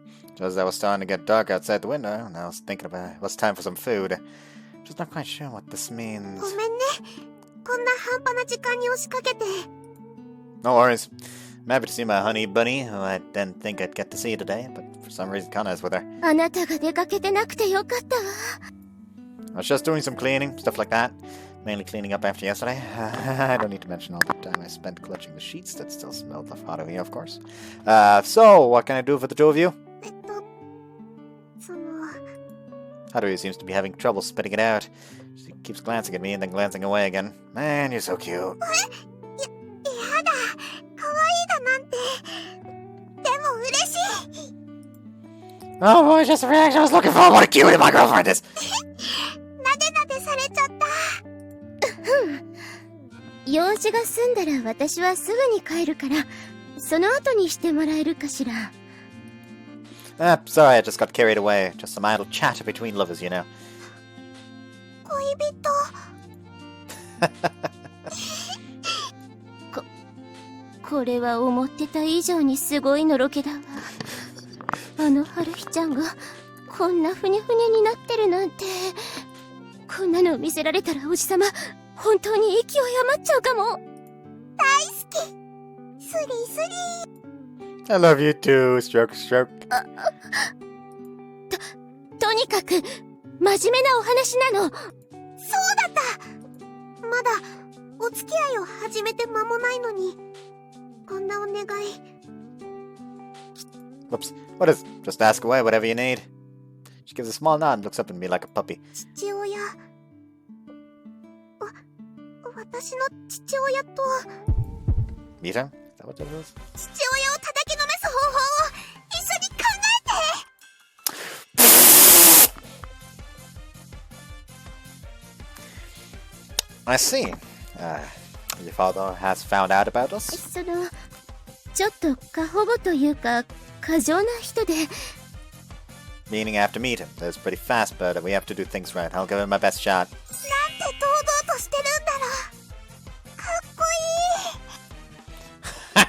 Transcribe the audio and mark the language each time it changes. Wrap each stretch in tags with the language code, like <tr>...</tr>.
<en>Just as I was starting to get dark outside the window, and I was thinking about it was time for some food. Just not quite sure what this means.</en> <ja>ごめんね。こんな半端な時間に押しかけて。</ja> <en>No worries. I'm happy to see my honey bunny, who I didn't think I'd get to see today, but for some reason Kana is with her.</en> <ja>あなたが出かけてなくてよかったわ。</ja> <en>I was just doing some cleaning, stuff like that. Mainly cleaning up after yesterday. I don't need to mention all the time I spent clutching the sheets that still smelled of Haruhi, of course. So, what can I do for the two of you?</en> <ja>その</ja> <en>Haruhi seems to be having trouble spitting it out. She keeps glancing at me and then glancing away again. Man, you're so cute.</en> <ja>やだ。可愛いだなんて。でも嬉しい。</ja> <en>Oh boy, just a reaction I was looking for. What a cutie my girlfriend is.</en> <ja>なでなでされちゃった。用事が済んだら私はすぐに帰るから、その後にしてもらえるかしら。</ja> <en>Sorry, I just got carried away. Just some idle chatter between lovers, you know.</en> <ja>恋人。これは思ってた以上にすごいのろけだわ。あの春日ちゃんがこんなふにゃふにゃになってるなんて。こんなの見せられたらおじさま本当に息を余っちゃうかも。大好き。スリスリ。</ja> <en>I love you too, stroke, stroke.</en> <ja>とにかく真面目なお話なの。そうだった。まだお付き合いを始めて間もないのに、こんなお願い。</ja> <en>Whoops. What is? Just ask away, whatever you need. She gives a small nod and looks up at me like a puppy.</en> <ja>父親。私の父親と。</ja> <en>Meet him? Is that what that is?</en> <ja>父親を叩きのめす方法を一緒に考えて。</ja> <en>I see. Your father has found out about us?</en> <ja>そのちょっと過保護というか過剰な人で。</ja> <en>Meaning I have to meet him. That's pretty fast, but we have to do things right. I'll give it my best shot.</en> <ja>なんて堂々としてるんだろう。かっこいい。</ja>